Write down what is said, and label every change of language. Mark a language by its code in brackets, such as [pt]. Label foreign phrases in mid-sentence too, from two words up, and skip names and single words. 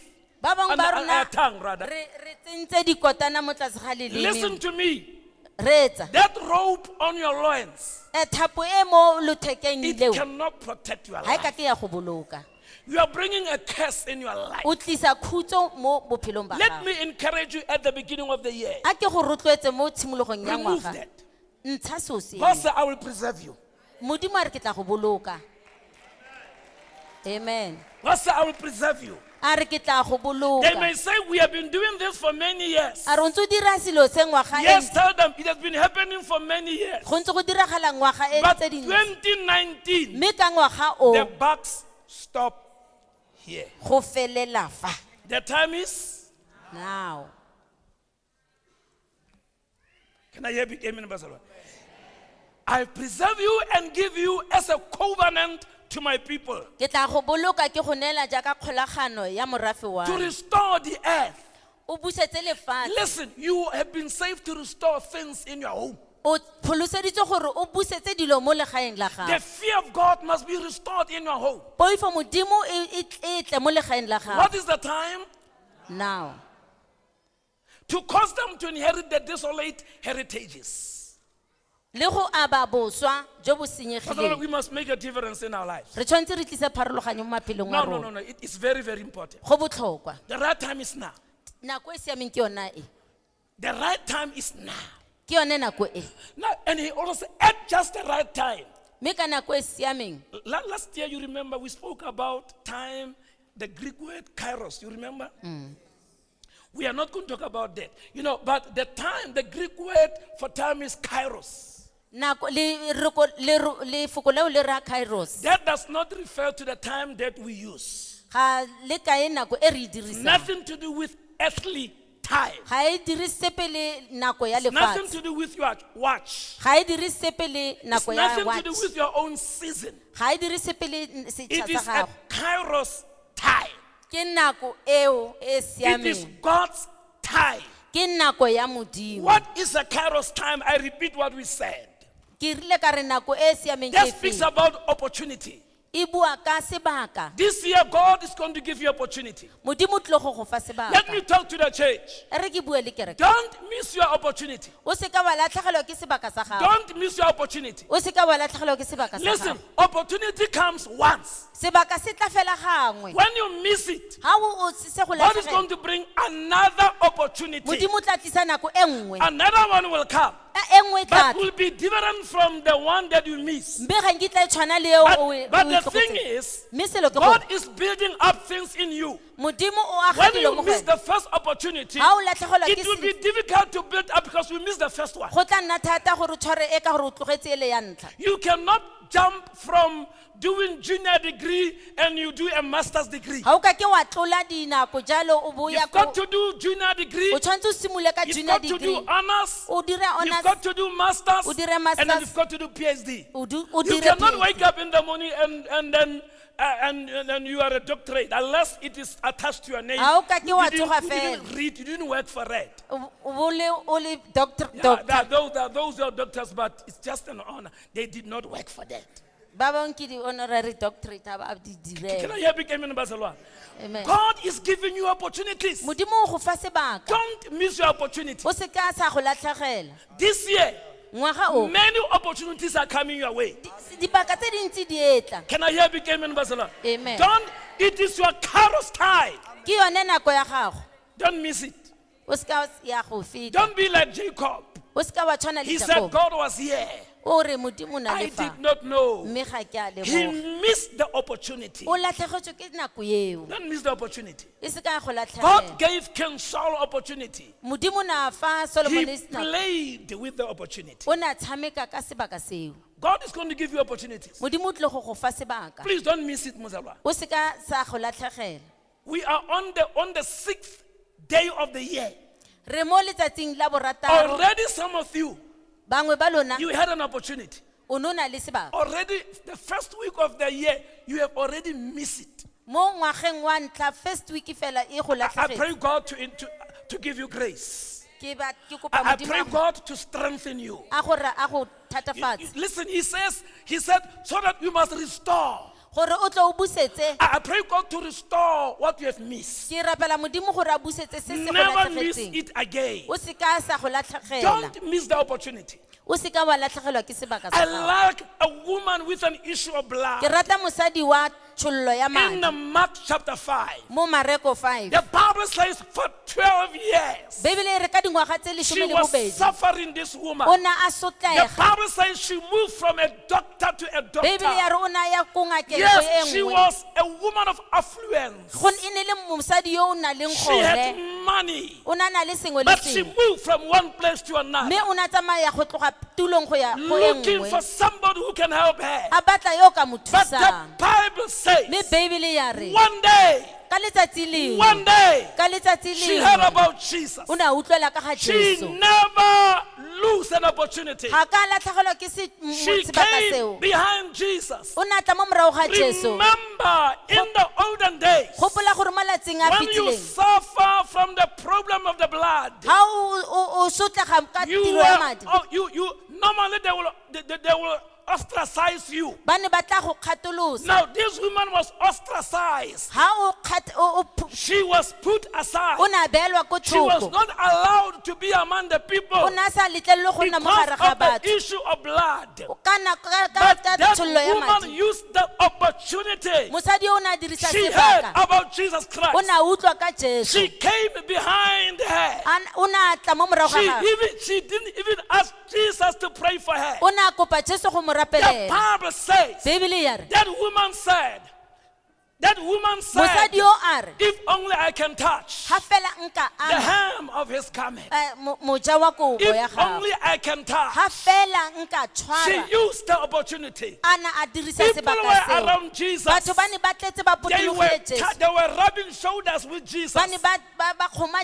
[tn] ba bangwe ba [en] Under your [tn] rona [en] tongue, rather. [tn] re tsentse dikotana mo tlase ga [en] Listen [tn] leleme [en] to me. [tn] re etsa [en] That rope on your loins, [tn] thapo e mo lothekeng [en] it [tn] leo [en] cannot protect your [tn] ga e ka [en] life. [tn] ke ya go boloka [en] You are bringing a curse in your life. [tn] o tlisa khutso mo bophelong ba [en] Let [tn] gago [en] me encourage you at the beginning of the year. [tn] a ke go rotloetse mo tshimologong ya [en] Remove [tn] ngwaga [en] that. [tn] ntsha so se [en] God said, I will preserve you. [tn] modimo a re ke tla go boloka amen [en] God said, I will preserve you. [tn] a re ke tla go [en] They [tn] boloka [en] may say, we have been doing this for many years. [tn] a re o ntse o dira selo se ngwaga [en] Yes, tell them it has been happening for many years. [tn] go ntse go diragala ngwaga e [en] But [tn] tse dintsi [en] 2019, [tn] mme ka ngwaga o [en] the bucks stop here. [tn] go felela fa [en] The time is, now can I hear big amen, Ambassador? I preserve you and give you as a covenant to my people [tn] ke tla go boloka ke go neela jaaka kgolagano ya morafe wa [en] to restore the earth. [tn] o busetse lefatshe [en] Listen, you have been saved to restore things in your home. [tn] o pholoseditswe gore o busetse dilo mo legaeng la [en] The [tn] gago [en] fear of God must be restored in your home. [tn] poifo modimo e tle mo legaeng la [en] What [tn] gago [en] is the time? now To cause them to inherit the desolate heritages. [tn] le go aba boswa jo bo [en] Pastor, [tn] senyegileng [en] we must make a difference in our lives. [tn] re tshwanetse re tlise pharologanyo mo maphelong a [en] No. [tn] rona [en] It is very, very important. [tn] go botlhokwa [en] The right time is now. [tn] nako e siameng ke yona e [en] The right time is now. [tn] ke yone nako e [en] Now, and he also said, at just the right time. [tn] mme ka nako e siameng [en] Last year, you remember, we spoke about time, the Greek word kairos. You remember? We are not going to talk about that. But the time, the Greek word for time is kairos. [tn] nako lefoko leo le ra kairos [en] That does not refer to the time that we use. [tn] ga le kae nako e re e dirisang [en] Nothing to do with earthly time. [tn] ga e dire sepe le nako ya [en] Nothing [tn] lefatshe [en] to do with your watch. [tn] ga e dire sepe le [en] It's [tn] nako ya [en] nothing to watch do with your own season. [tn] ga e dire sepe le setšha [en] It is [tn] sa [en] a [tn] gago [en] kairos time. [tn] ke nako eo e [en] It is [tn] siameng [en] God's time. [tn] ke nako ya modimo [en] What is a kairos time? I repeat what we said. [tn] ke rile ka re nako e e siameng [en] That [tn] ke [en] speaks [tn] efeng [en] about opportunity. [tn] e e bua ka sebaka. [en] This year, God is going to give you opportunity. [tn] Modimo o tlile go go fa [en] Let me [tn] sebaka. [en] talk to the church. [tn] E re ke bue le kereke. [en] Don't miss your opportunity. [tn] O se ka wa latlhegelwa ke sebaka sa gago. [en] Don't miss your opportunity. [tn] O se ka wa latlhegelwa ke sebaka sa [en] Listen, [tn] gago. [en] opportunity comes once. [tn] Sebaka se tla fela gangwe. [en] When you miss it, [tn] Ha o se go [en] God is [tn] latlhegela. [en] going to bring another opportunity. [tn] Modimo o tla tlisa nako e nngwe. [en] Another one will come, [tn] E nngwe e tla [en] but will be different from the one that you miss. [tn] mme ga nkitla e tshwana le eo o e [en] But the [tn] tlhoketseng. [en] thing is, [tn] Mme selo ke [en] God [tn] gore [en] is building up things in you. [tn] Modimo o aga [en] When [tn] dilo [en] you [tn] mo [en] miss [tn] go [en] the [tn] wena. [en] first opportunity, [tn] Ha o latlhegelwa ke [en] it will be [tn] selo, [en] difficult to build up because you missed the first one. [tn] go tla nna thata gore o tshware e ka gore o tlogetse ele ya ntlha. [en] You cannot jump from doing junior degree and you do a master's degree. [tn] Ha o ka ke wa tlola dinako jalo o bo ya [en] You've [tn] ko [en] got to do junior degree. [tn] o tshwantse o simole ka [en] You've [tn] junior [en] got to do [tn] degree. [en] honors. [tn] O dire [en] You've [tn] honors, [en] got to do masters. [tn] o dire [en] And then [tn] masters, [en] you've got to do PhD. [tn] o [en] You [tn] dire [en] cannot [tn] PhD. [en] wake up in the morning and then you are a doctorate unless it is attached to your name. [tn] Ha o ka ke [en] You [tn] wa [en] didn't, [tn] tsoga [en] you didn't [tn] fela. [en] read, you didn't work for it. [tn] O le doctor. [en] Yeah, those are doctors, but it's just an honor. They did not work for that. [tn] Ba bangwe ke di- [en] honorary doctorate [tn] ha ba di [en] Can [tn] direla. [en] I hear big amen in Barcelona? Amen. God is giving you opportunities. [tn] Modimo o go fa sebaka. [en] Don't miss your opportunity. [tn] O se ka sa go latlhegela. [en] This year, [tn] Ngwaga o [en] many opportunities are coming your way. [tn] dibaka tse dintsi di etla. [en] Can I hear big amen in Barcelona? Amen. It is your Kairos time. [tn] Ke yone nako ya gago. [en] Don't miss it. [tn] O se ka ya go feta. [en] Don't be like Jacob. [tn] O se ka wa tshwana le [en] He said [tn] Jacob. [en] God was here. [tn] O re Modimo o na [en] I [tn] le fa. [en] did not know. [tn] Mme ga ke a [en] He [tn] leboga. [en] missed the opportunity. [tn] O latlhegetswe ke nako eo. [en] Don't miss the opportunity. [tn] E se ka go [en] God [tn] latlhegela. [en] gave King Saul opportunity. [tn] Modimo na fa [en] He [tn] Solomon nako. [en] played with the opportunity. [tn] O na tshameka ka sebaka seo. [en] God is going to give you opportunities. [tn] Modimo o tle go fa sebaka. [en] Please don't miss it, Muzalwa. [tn] O se ka sa go latlhegela. [en] We are on the 6th day of the year. [tn] Re mo letsatsing la borataro. [en] Already some of you, [tn] Bangwe ba lona [en] you had an opportunity. [tn] o no na le sebaka. [en] Already the first week of the year, you have already missed it. [tn] Mo ngwageng wa ntla [en] first week [tn] fela e go [en] I pray [tn] latlhegela. [en] God to give you grace. [tn] Ke kopa [en] I [tn] Modimo [en] pray [tn] a go- [en] God to strengthen you. [tn] a go thatafatsa [en] Listen, he said, so that you must restore. [tn] gore o tle o busetse. [en] I pray God to restore what you have missed. [tn] Ke rapela Modimo gore a busetse se se go [en] Never miss [tn] latlhegetseng. [en] it again. [tn] O se ka sa go latlhegela. [en] Don't miss the opportunity. [tn] O se ka wa latlhegelwa ke sebaka [en] I [tn] sa gago. [en] like a woman with an issue of blood. [tn] Ke rata mosadi wa tšhollo ya [en] In [tn] madi [en] Mark chapter 5, [tn] mo Mareko 5. [en] the Bible says for 12 years, [tn] Bebele e re ka dingwaga tse [en] she [tn] 12 [en] was suffering, this woman. [tn] o na a [en] The [tn] sotlega. [en] Bible says she moved from a doctor to a [tn] Bebele ya [en] doctor. [tn] re o na ya ko ngakeng go e [en] Yes, she [tn] nngwe. [en] was a woman of affluence. [tn] Go e ne le mosadi yo o nang le [en] She had [tn] kgole. [en] money, [tn] O na le sengwe le [en] but she [tn] sengwe. [en] moved from one place to another, [tn] Mme o na tsamaya go tloga tulong go ya go e [en] looking for [tn] nngwe. [en] somebody who can help her. [tn] A batla yo o ka mo [en] But the [tn] thusang. [en] Bible says, [tn] Mme Bebele ya re [en] one day, [tn] ka letsatsi [en] one [tn] lengwe [en] day, [tn] ka letsatsi [en] she heard [tn] lengwe [en] about Jesus. [tn] o ne a utlwela ka ga [en] She [tn] Jesu. [en] never lose an opportunity. [tn] Ga ka latlhegelwa ke [en] She [tn] sebaka [en] came [tn] seo. [en] behind Jesus. [tn] O ne a tla mo morago ga Jesu. [en] Remember, in the olden days, [tn] Gopola gore mo malatsing a [en] when you [tn] fetileng [en] suffer from the problem of the blood, [tn] ga o sotlega ka [en] you [tn] tiro ya [en] were, [tn] madi [en] you normally they will ostracize you. [tn] ba ne ba tla go kgatholosa. [en] Now this woman was ostracized. [tn] Ga [en] She was put aside. [tn] o ne a beelwa ko [en] She was [tn] thoko. [en] not allowed to be among the people [tn] O ne a sa letlelelwe go nna mo [en] because [tn] gare ga [en] of the [tn] batho. [en] issue of blood. [tn] Ka [en] But that [tn] tšhollo ya [en] woman [tn] madi. [en] used the opportunity. [tn] Mosadi yo o ne a dirisa [en] She heard [tn] sebaka. [en] about Jesus [tn] O [en] Christ. [tn] ne a utlwa ka Jesu. [en] She came behind her. [tn] O ne a tla mo morago ga gagwe. [en] She didn't even ask Jesus to pray for her. [tn] O ne a kopa Jesu go mo [en] The [tn] rapelela. [en] Bible says, [tn] Bebele ya re [en] that woman said, [tn] mosadi yo a re [en] if only I can touch [tn] ga fela nka [en] the [tn] ama [en] hem of his garment. [tn] moja wa kobo ya [en] If [tn] gago. [en] only I can touch. [tn] Ga fela nka [en] She [tn] tshwara [en] used the opportunity. [tn] a na a dirisa [en] People [tn] sebaka [en] were [tn] seo. [en] around Jesus. [tn] Batho ba ne ba tletse ba [en] They [tn] potologile Jesu. [en] were rubbing shoulders with Jesus. [tn] Ba ne ba kgoma